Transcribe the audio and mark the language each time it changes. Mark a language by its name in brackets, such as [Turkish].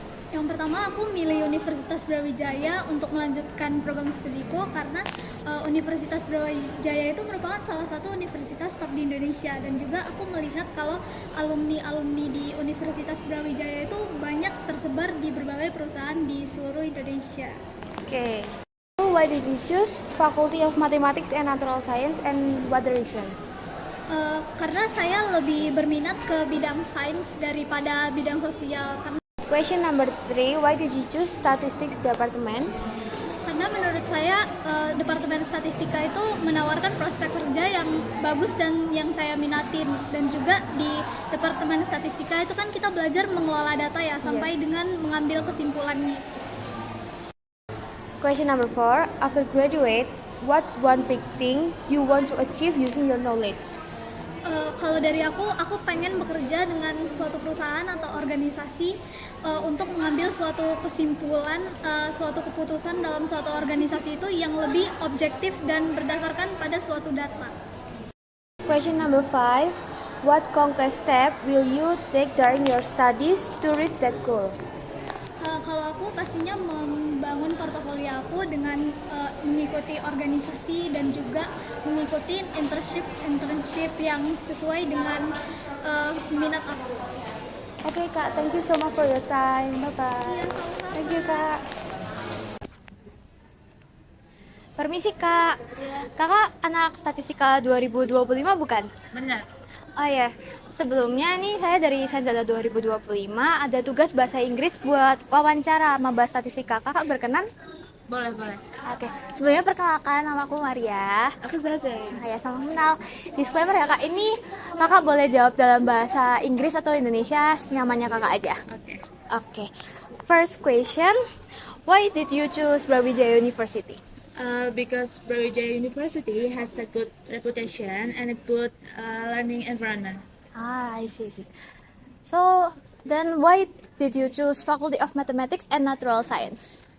[Indonesian] Yang pertama aku milih Universitas Brawijaya untuk melanjutkan program studiku karena Universitas Brawijaya itu merupakan salah satu universitas top di Indonesia, dan juga aku melihat kalau alumni-alumni di Universitas Brawijaya itu banyak tersebar di berbagai perusahaan di seluruh Indonesia. Oke. [English] Why did you choose Faculty of Mathematics and Natural Science, and what the reasons? [Indonesian] Karena saya lebih berminat ke bidang sains daripada bidang sosial. [English] Question number 3. Why did you choose Statistics Department? [Indonesian] Karena menurut saya Departemen Statistika itu menawarkan prospek kerja yang bagus dan yang saya minatin, dan juga di Departemen Statistika itu kan kita belajar mengelola data ya sampai dengan mengambil kesimpulannya. [English] Question number 4. After graduate, what's one big thing you want to achieve using your knowledge? [Indonesian] Kalau dari aku pengen bekerja dengan suatu perusahaan atau organisasi untuk mengambil suatu kesimpulan, suatu keputusan dalam suatu organisasi itu yang lebih objektif dan berdasarkan pada suatu data. [English] Question number 5. What concrete step will you take during your studies to reach that goal? [Indonesian] Kalau aku pastinya membangun portofolio aku dengan mengikuti organisasi dan juga mengikuti internship yang sesuai dengan minat aku. [English] Oke Kak, thank you so much for your time. Bye bye. [Indonesian] Iya, sama-sama. [English] Thank you Kak. [Indonesian] Permisi Kak. Kakak anak Statistika 2025 bukan? Benar. Oh ya, sebelumnya nih saya dari Sanzada 2025 ada tugas bahasa Inggris buat wawancara membahas statistika. Kakak berkenan? Boleh. Oke, sebelumnya perkenalkan, nama aku Maria. Aku Zaza. Ya, sama kenal. Disclaimer ya Kak, ini Kakak boleh jawab dalam bahasa Inggris atau Indonesia, nyamannya Kakak aja. Oke. [English] Oke. First question, Why did you choose Brawijaya University? Because Brawijaya University has a good reputation and a good learning environment. I see. So, then why did you choose Faculty of Mathematics and Natural Science?